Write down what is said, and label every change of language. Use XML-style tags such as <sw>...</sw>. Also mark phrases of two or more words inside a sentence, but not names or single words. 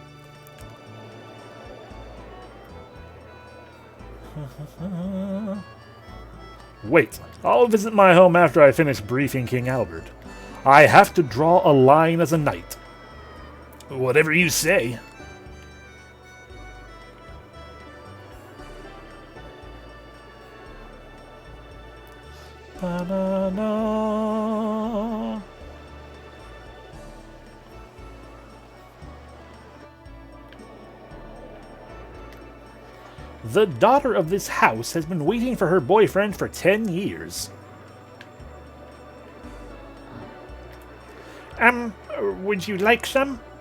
<en>Wait, I'll visit my home after I finish briefing King Albert. I have to draw a line as a knight. Whatever you say. Ba-na-na. The daughter of this house has been waiting for her boyfriend for 10 years. Would you like some?</en>